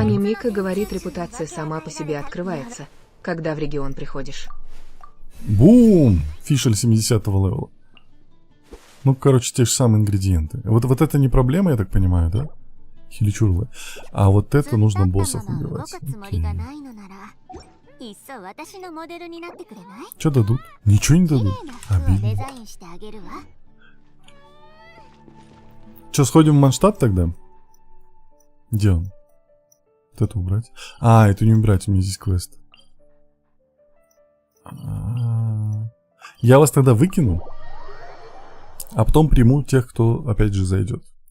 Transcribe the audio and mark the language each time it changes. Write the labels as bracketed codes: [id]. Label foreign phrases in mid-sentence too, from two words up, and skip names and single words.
[ru] Аня Мика говорит, репутация сама по себе открывается, когда в регион приходишь. Бум! Фишель 70-го левела. Ну, короче, те же самые ингредиенты. Вот это не проблема, я так понимаю, да? Хиличурлы. А вот это нужно боссов убивать. [ja] 動くつもりがないのなら、いっそ私のモデルになってくれない？ [ru] Что дадут? Ничего не [ja] 綺麗 [ru] дадут. [ja] な服をデ [ru] Обидно. [ja] ザインしてあげるわ。 [ru] Че, сходим в Манштадт тогда? Где он? Вот это убрать. А, это не убрать, у меня здесь квест. Я вас тогда выкину, а потом приму тех, кто опять же зайдет.